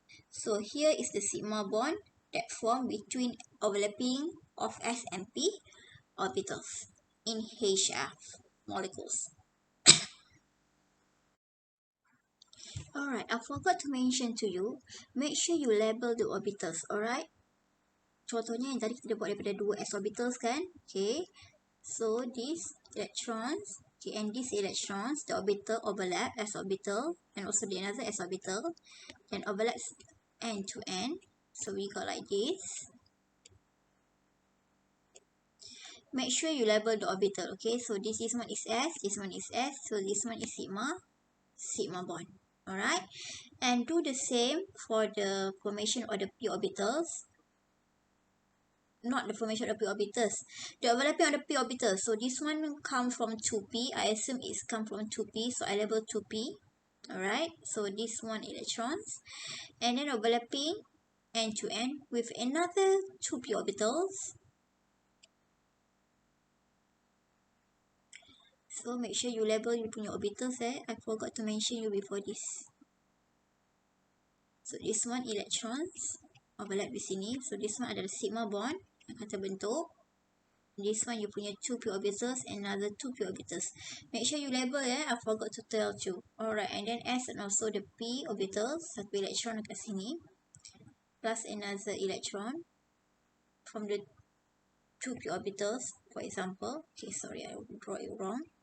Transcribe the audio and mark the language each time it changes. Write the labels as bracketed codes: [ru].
[en] So here is the sigma bond that form between overlapping of s and p orbitals in HF molecules. Alright, I forgot to mention to you, make sure you label the orbitals, alright? [ms] Contohnya yang tadi kita buat daripada dua s orbitals kan? [en] Okay. So, these electrons, okay, and these electrons, the orbital overlap s orbital and also the another s orbital, then overlaps end to end. So, we got like this. Make sure you label the orbital, okay? So, this one is S, this one is S, so this one is sigma bond. Alright, and do the same for the formation of the p orbitals. Not the formation of the p orbitals, the overlapping of the p orbitals. So this one come from 2p. I assume it's come from 2p, so I label 2p. Alright, so this one electrons, and then overlapping end to end with another 2p orbitals. So, make sure you label you punya orbitals I forgot to mention you before this. So, this one electrons overlap [ms] di sini. [en] So, this one adalah sigma bond [ms] yang akan terbentuk. [en] This one you punya 2p orbitals and another 2p orbitals. Make sure you label I forgot to tell you. Alright, and then S and also the p orbitals. [ms] Satu electron dekat sini. [en] Plus another electron from the 2p orbitals, for example. Okay, sorry, I draw it wrong.